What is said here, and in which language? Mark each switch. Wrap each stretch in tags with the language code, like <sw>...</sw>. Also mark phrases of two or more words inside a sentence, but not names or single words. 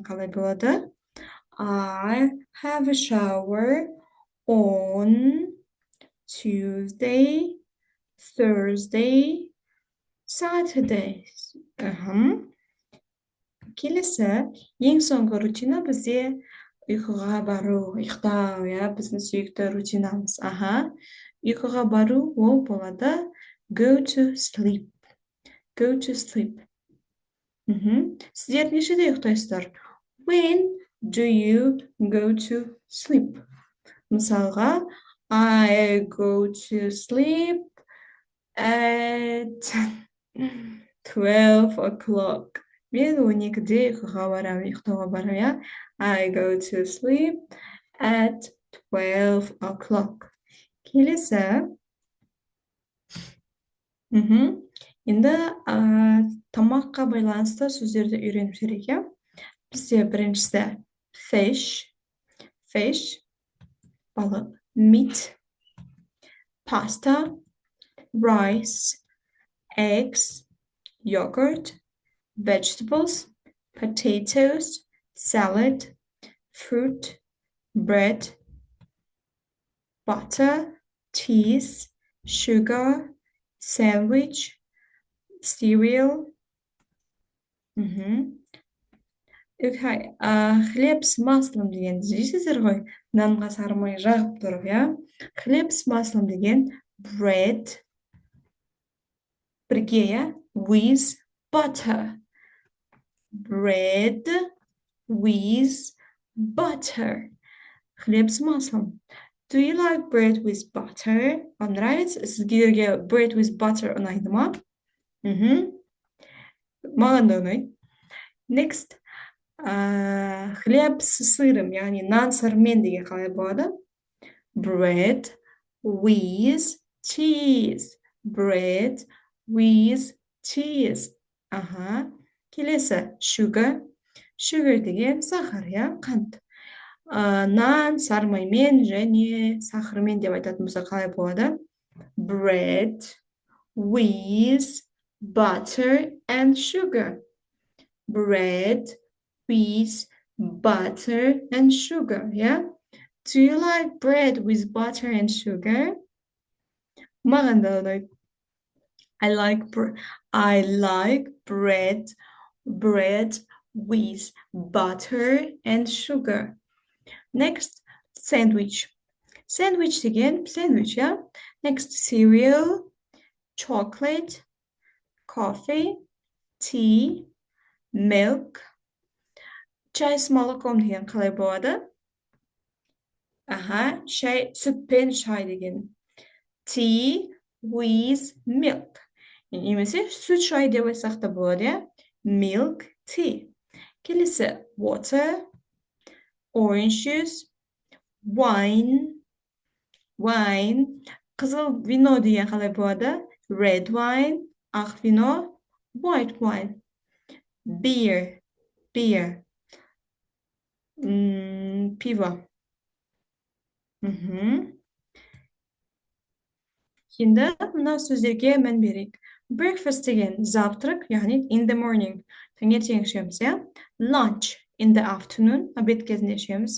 <kk>Қалай болады?</kk> <en>I have a shower on Tuesday, Thursday, Saturday.</en> <kk>Келесі, ең соңғы рутина бізде ұйқыға бару, ұйықтау, иә, біздің сүйікті рутинамыз. Ұйқыға бару ол болады</kk> <en>go to sleep. Go to sleep.</en> <kk>Сіздер нешеде ұйықтайсыздар?</kk> <en>When do you go to sleep? Мысалға, I go to sleep at 12 o'clock.</en> <kk>Мен 12-де ұйықтауға барам, иә?</kk> <en>I go to sleep at 12 o'clock.</en> <kk>Келесі. Енді тамаққа байланысты сөздерді үйреніп жүрейік, иә? Бізде біріншісі fish, балық,</kk> <en>meat, pasta, rice, eggs, yogurt, vegetables, potatoes, salad, fruit, bread, butter, cheese, sugar, sandwich, cereal.</en> <ru>Хлеб с маслом</ru> <kk>деген жейсіздер ғой, нанға сарымай жағып тұрып, иә?</kk> <ru>Хлеб с маслом</ru> <kk>деген bread, бірге, иә?</kk> <en>With butter. Bread with butter.</en> <ru>Хлеб с маслом.</ru> <en>Do you like bread with butter?</en> <ru>Вам нравится?</ru> <kk>Сізге</kk> <en>bread with butter</en> <kk>ұнайды ма? Маған да ұнайды. Next.</kk> <ru>Хлеб с сырым,</ru> <kk>яғни нан сырмен деген қалай болады?</kk> <en>Bread with cheese. Bread with cheese.</en> <kk>Келесі, sugar. Sugar деген сахар, иә, қант. Нан сармаймен және сахармен деп айтатын болса қалай болады?</kk> <en>Bread with butter and sugar. Bread with butter and sugar, yeah? Do you like bread with butter and sugar?</en> <kk>Маған да ұнайды.</kk> <en>I like bread with butter and sugar. Next, sandwich. Sandwich again, sandwich, yeah? Next, cereal, chocolate, coffee, tea, milk.</en> <ru>Чай с молоком</ru> <kk>деген қалай болады? Sütпен шай деген.</kk> <en>Tea with milk.</en> <kk>Немесе сүт шай деп айтсақ та болады, иә?</kk> <en>Milk tea. Келесі water, orange juice, wine.</en> <kk>Қызыл вино деген қалай болады?</kk> <en>Red wine,</en> <kk>ақ вино,</kk> <en>white wine. Beer.</en> <ru>Пиво.</ru> <kk>Енді мына сөздерге мән берейік. Breakfast деген завтрак, яғни</kk> <en>in the morning,</en> <kk>таңертең ішеміз, иә?</kk> <en>Lunch in the afternoon,</en> <kk>обед кезінде ішеміз.</kk>